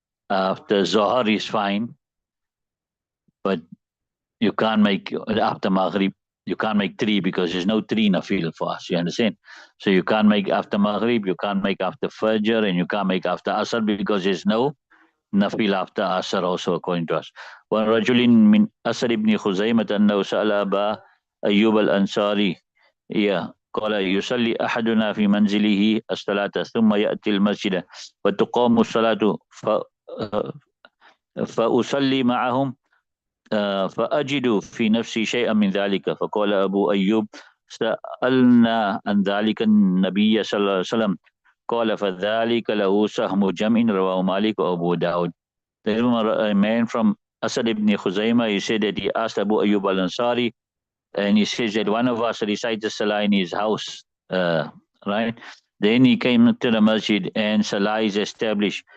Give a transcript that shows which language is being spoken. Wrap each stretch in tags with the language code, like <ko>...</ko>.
<en>After Zohar is fine. But you can't make, after Maghrib, you can't make three, because there's no three nafil for us. You understand? So you can't make after Maghrib, you can't make after Fajr, and you can't make after Asr, because there's no nafil after Asr also, according to us.</en> <ar>ورجل من أسد بن خزيمة أنه سأل أبا أيوب الأنصاري قال يصلي أحدنا في منزله الصلاة ثم يأتي المسجد وتقام الصلاة فأصلي معهم فأجد في نفسي شيئا من ذلك. فقال أبو أيوب سألنا عن ذلك النبي صلى الله عليه وسلم قال فذلك له سهم جمع. رواه مالك وأبو داود.</ar> <en>There is a man from Asad ibn Khuzaymah. He said that he asked Abu Ayyub al-Ansari, and he says that one of us recited Salah in his house, right? Then he came to the masjid and Salah is established.</en>